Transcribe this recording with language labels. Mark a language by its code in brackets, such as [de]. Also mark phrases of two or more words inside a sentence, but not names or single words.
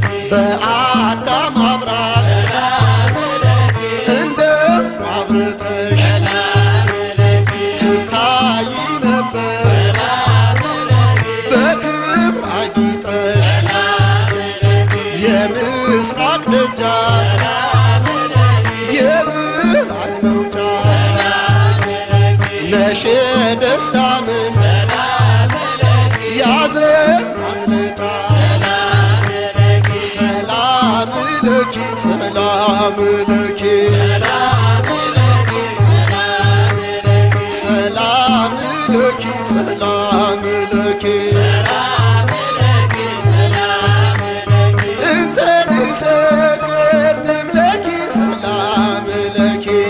[am] በአዳም አብራክ እንደ አብርተሽ ትታይ ነበር በክብር አጊጠሽ የምስራቅ ደጃፍ የብርሃን መውጫ ነሽ የደስታ ምንጭ ያዘን አምልጣ [gez] ሰላም ለኪ ሰላም ለኪ ሰላም ለኪ፣ ሰላም ለኪ፣ እንተ ንሰግድ ንብለኪ፣ ሰላም ለኪ፣